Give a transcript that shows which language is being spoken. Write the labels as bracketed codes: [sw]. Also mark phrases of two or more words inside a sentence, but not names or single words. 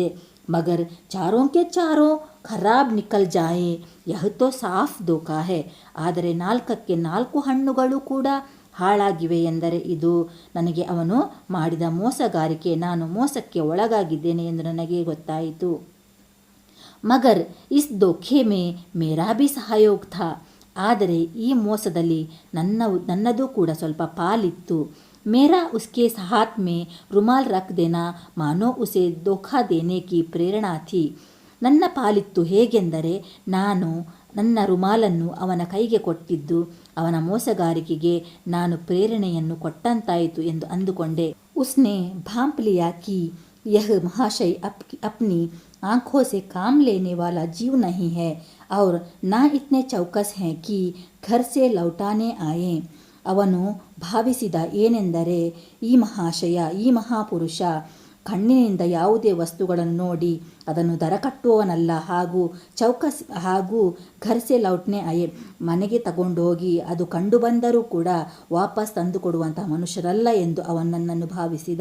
[hi] मगर चारों के चारों खराब निकल जाएं यह तो साफ धोखा है, [kn] ಆದರೆ 4ಕ್ಕೆ 4 ಹಣ್ಣುಗಳು ಕೂಡ ಹಾಳಾಗಿವೆ ಎಂದರೆ ಇದು ನನಗೆ ಅವನು ಮಾಡಿದ ಮೋಸಗಾರಿಕೆ, ನಾನು ಮೋಸಕ್ಕೆ ಒಳಗಾಗಿದ್ದೇನೆ ಎಂದು ನನಗೆ ಗೊತ್ತಾಯಿತು. [hi] मगर इस धोखे में मेरा भी सहयोग था, [kn] ಆದರೆ ಈ ಮೋಸದಲ್ಲಿ ನನ್ನದು ಕೂಡ ಸ್ವಲ್ಪ ಪಾಲಿತ್ತು. [hi] मेरा उसके हाथ में रुमाल रख देना मानो उसे धोखा देने की प्रेरणा थी, [kn] ನನ್ನ ಪಾಲಿತ್ತು ಹೇಗೆಂದರೆ ನಾನು ನನ್ನ ರುಮಾಲನ್ನು ಅವನ ಕೈಗೆ ಕೊಟ್ಟಿದ್ದು ಅವನ ಮೋಸಗಾರಿಕೆಗೆ ನಾನು ಪ್ರೇರಣೆಯನ್ನು ಕೊಟ್ಟಂತಾಯಿತು ಎಂದು ಅಂದುಕೊಂಡೆ. [hi] उसने भांप लिया कि यह महाशय अपनी आँखों से काम लेने वाला जीव नहीं है और ना इतने चौकस हैं कि घर से लौटाने आए. [kn] ಅವನು ಭಾವಿಸಿದ ಏನೆಂದರೆ, ಈ ಮಹಾಶಯ, ಈ ಮಹಾಪುರುಷ ಕಣ್ಣಿನಿಂದ ಯಾವುದೇ ವಸ್ತುಗಳನ್ನು ನೋಡಿ ಅದನ್ನು ದರಕಟ್ಟುವವನಲ್ಲ, ಹಾಗೂ [hi] घर से लौटने आए, [kn] ಮನೆಗೆ ತಗೊಂಡೋಗಿ ಅದು ಕಂಡು ಬಂದರೂ ಕೂಡ ವಾಪಸ್ ತಂದು ಕೊಡುವಂತಹ ಮನುಷ್ಯರಲ್ಲ ಎಂದು ಅವನನ್ನು ಭಾವಿಸಿದ.